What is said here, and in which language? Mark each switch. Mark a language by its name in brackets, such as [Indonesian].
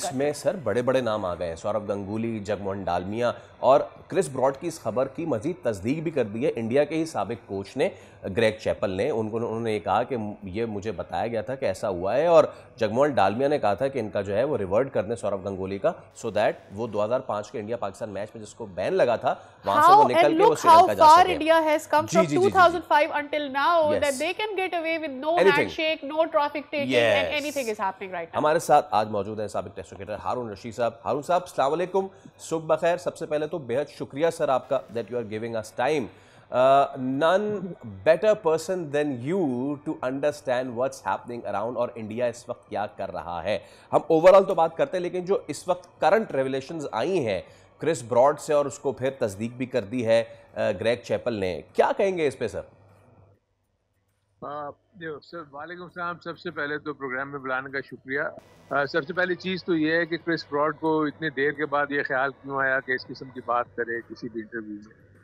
[Hindi] इसमें सर बड़े बड़े नाम आ गए हैं, सौरव गंगुली, जगमोहन डालमिया, और क्रिस ब्रॉड की इस खबर की मजीद तस्दीक भी कर दी है इंडिया के ही साबिक कोच ने, ग्रेग चैपल ने। उन्होंने ये कहा कि ये मुझे बताया गया था कि ऐसा हुआ है, और जगमोहन डालमिया ने कहा था कि इनका जो है वो रिवर्ट कर दें सौरव गंगुली का, सो दैट वो 2005 के इंडिया पाकिस्तान मैच में जिसको बैन लगा था वहां से वो निकल के वो श्रीलंका जा सके। [English] India has come from 2005 until now that they can get away with no handshake, no trophy taking, and anything is happening right now. [Hindi] हमारे साथ आज मौजूद हैं साबिक टेस्ट क्रिकेटर हारून रशीद साहब। हारून साहब, अस्सलाम वालेकुम, सुबह बखैर। सबसे पहले तो बेहद शुक्रिया सर आपका [English] that you are giving us time. None better person than you to understand what's happening around, [Hindi] और इंडिया इस वक्त क्या कर रहा है। हम ओवरऑल तो बात करते हैं, लेकिन जो इस वक्त करंट रेवलेशंस आई हैं क्रिस ब्रॉड से, और उसको फिर तस्दीक भी कर दी है ग्रेग चैपल ने, क्या कहेंगे इस पे सर? वालेकुम सलाम। सबसे पहले तो प्रोग्राम में बुलाने का शुक्रिया। सबसे पहली चीज़ तो ये है कि क्रिस ब्रॉड को इतनी देर के बाद ये ख्याल क्यों आया कि इस किस्म की बात करे किसी भी इंटरव्यू में।